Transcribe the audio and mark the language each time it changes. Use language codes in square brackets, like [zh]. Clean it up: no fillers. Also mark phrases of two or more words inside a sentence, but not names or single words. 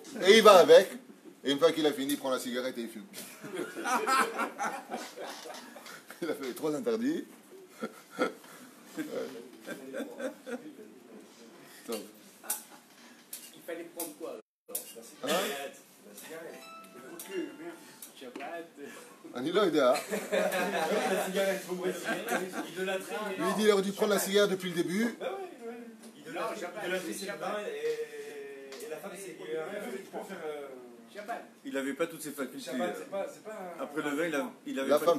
[fr] Et il va avec, et une fois qu'il a fini, il prend la cigarette et il fume. Il a fait les 3 interdits. Il fallait prendre quoi alors? Hein? La cigarette. [he] אני לא יודע. [fr] Lui dit il aurait dû prendre la cigarette depuis le début. Il n'avait pas toutes ses facultés. Après le vin, il avait La pas femme